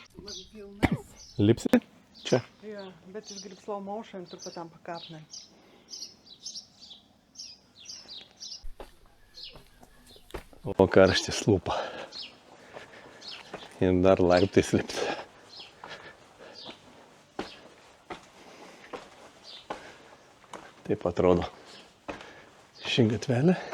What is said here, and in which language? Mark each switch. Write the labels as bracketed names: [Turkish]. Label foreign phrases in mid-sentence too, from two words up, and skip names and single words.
[Lithuanian] Lipsi? Čia. [Latvian] Jā, bet es gribu [English] slow motion, [Latvian] tur pa tām pakāpnēm. [Lithuanian] O karštis lūpa. Ir dar laiptais lipt. Taip atrodo ši gatvelė.